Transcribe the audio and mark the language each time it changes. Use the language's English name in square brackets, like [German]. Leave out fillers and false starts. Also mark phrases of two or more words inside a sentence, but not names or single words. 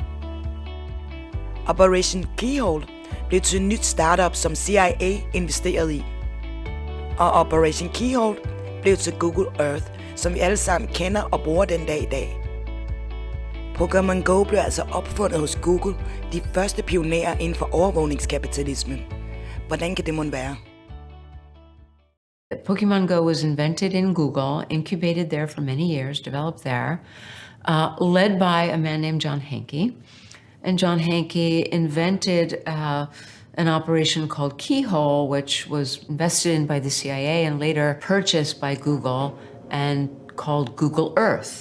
[Danish] Operation Keyhole blev til en nyt startup, som CIA investerede i. Og Operation Keyhole blev til Google Earth, som vi alle sammen kender og bruger den dag i dag. Pokémon Go blev altså opfundet hos Google, de første pionerer inden for overvågningskapitalismen. Hvordan kan det mon være? [English] Pokemon Go was invented in Google, incubated there for many years, developed there, led by a man named John Hanke. And John Hanke invented an operation called Keyhole, which was invested in by the CIA and later purchased by Google and called Google Earth.